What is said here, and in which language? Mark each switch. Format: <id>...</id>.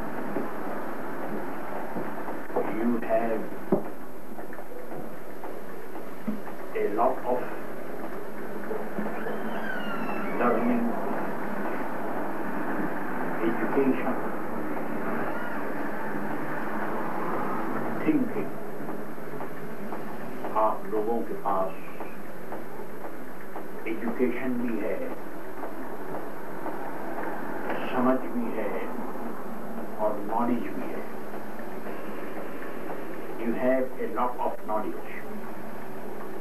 <en>You have a lot of learning, education, thinking.</en> <ur>آپ لوگوں کے پاس ایجوکیشن بھی ہے، سمجھ بھی ہے اور نالج بھی ہے.</ur> <en>You have a lot of knowledge.</en>